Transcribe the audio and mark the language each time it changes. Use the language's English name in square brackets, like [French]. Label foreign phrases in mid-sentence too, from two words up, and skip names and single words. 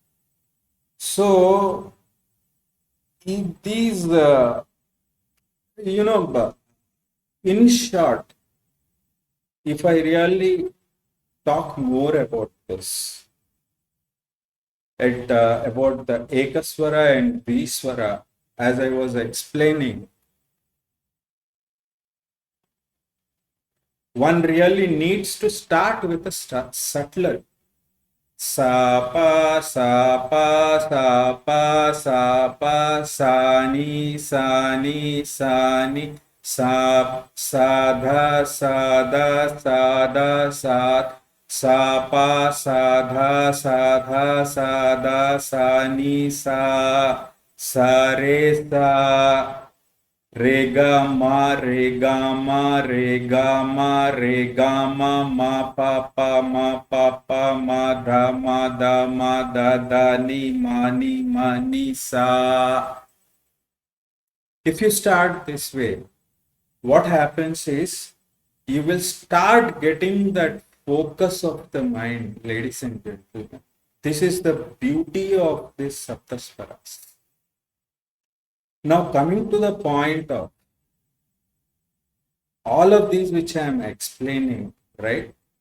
[English] So, in these, in short, if I really talk more about this, about the Ekaswara and Dviswara, as I was explaining, one really needs to start with a subtler. Sa pa sa pa sa pa sa pa sa ni sa ni sa ni sa sa dha sa da sa da sa sa pa sa dha sa da sa ni sa sa re sa re ga ma re ga ma re ga ma re ga ma pa ma da da ni sa. If you start this way, what happens is you will start getting that focus of the mind, ladies and gentlemen. This is the beauty of this Saptasvaras. Now, coming to the point of all of these which I am explaining, right?